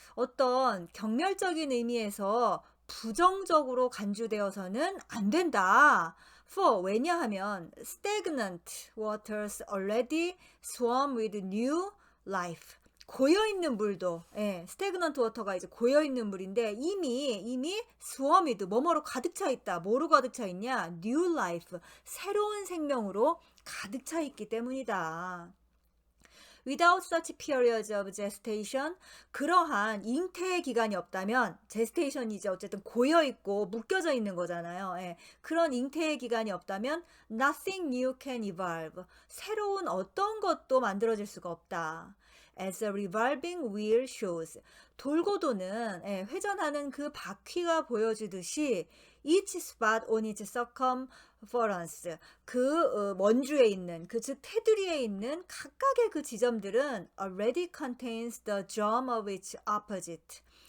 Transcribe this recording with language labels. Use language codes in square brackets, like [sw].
[ko] 어떤 경멸적인 의미에서 부정적으로 간주되어서는 안 된다. [en] For [ko] 왜냐하면 [en] stagnant waters already swarm with new life. [ko] 고여있는 물도 [en] stagnant water [ko] 가 이제 고여있는 물인데 이미 [en] swarm with [ko] 뭐뭐로 가득 차 있다. 뭐로 가득 차 있냐? [en] new life. [ko] 새로운 생명으로 가득 차 있기 때문이다. [en] Without such periods of gestation, [ko] 그러한 잉태의 기간이 없다면 gestation이 이제 어쨌든 고여있고 묶여져 있는 거잖아요. 예. 그런 잉태의 기간이 없다면 [en] nothing new can evolve. [ko] 새로운 어떤 것도 만들어질 수가 없다. [en] As a revolving wheel shows. [ko] 돌고 도는 회전하는 그 바퀴가 보여주듯이 [en] each spot on its circumference. [ko] 그 원주에 있는 즉 테두리에 있는 각각의 그 지점들은 [en] already contains the germ of its opposite.